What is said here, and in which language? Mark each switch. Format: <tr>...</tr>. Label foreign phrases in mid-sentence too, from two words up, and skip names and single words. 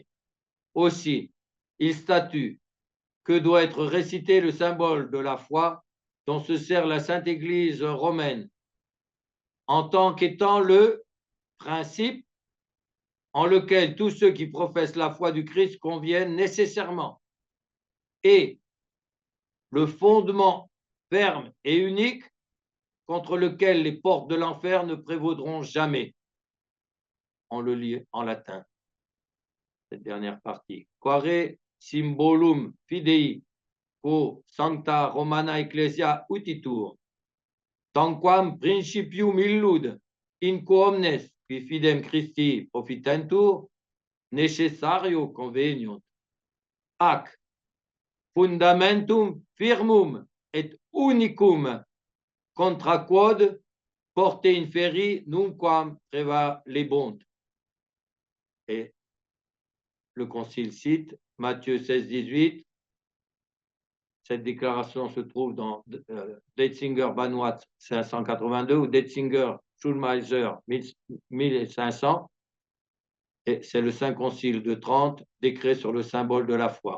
<fr>Aussi, il statue que doit être récité le symbole de la foi dont se sert la Sainte Église romaine, en tant qu'étant le principe en lequel tous ceux qui professent la foi du Christ conviennent nécessairement, et le fondement ferme et unique contre lequel les portes de l'enfer ne prévaudront jamais. On le lit en latin, cette dernière partie.</fr> <la>Quare symbolum fidei quo sancta romana ecclesia utitur, tanquam principium illud, in quo omnes qui fidem Christi profitentur, necessario conveniunt. Ac fundamentum firmum et unicum contra quod porte inferi nunquam prevalebunt.</la> <fr>Et le concile cite Matthieu 16-18. Cette déclaration se trouve dans Detzinger Banwatz 582 ou Detzinger Schulmeiser 1500. Et c'est le Saint Concile de Trente, décret sur le symbole de la foi.</fr>